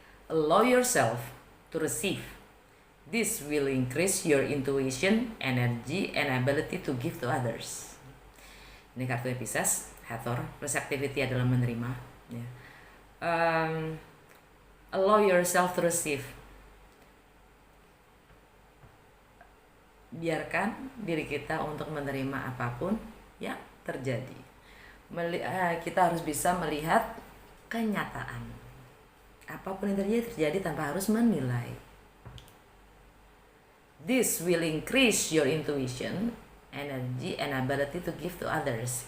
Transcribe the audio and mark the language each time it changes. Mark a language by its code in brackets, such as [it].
[en] Allow yourself to receive. This will increase your intuition, energy, and ability to give to others. [id] Ini kartunya Pisces, Hathor, receptivity adalah menerima. Ya. [en] Allow yourself to receive. [id] Biarkan diri kita untuk menerima apapun yang terjadi. Kita harus bisa melihat kenyataan. Apapun yang terjadi tanpa harus menilai. [en] This will increase your intuition, energy, and ability to give to others.